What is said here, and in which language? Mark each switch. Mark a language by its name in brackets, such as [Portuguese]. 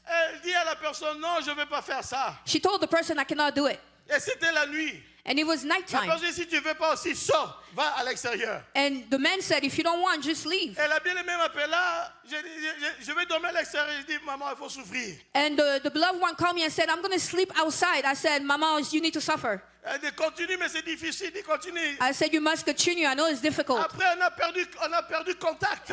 [French] Elle dit à la personne, non, je ne vais pas faire ça. [English] She told the person, I cannot do it. [French] Et c'était la nuit. [English] And it was [French] La [English] nighttime. [French] personne dit, si tu ne veux pas aussi, sors, va à l'extérieur. [English] And the man said, if you don't want, just leave. [French] Et la bien-aimée m'appelle là, je vais dormir à l'extérieur. Je dis, maman, il faut souffrir. [English] And the beloved one called me and said, I'm going to sleep outside. I said, Mama, you need to suffer. [French] Elle dit, continue, mais c'est difficile, dit, continue. [English] I said, you must continue. I know it's difficult. [French] Après, on a perdu contact.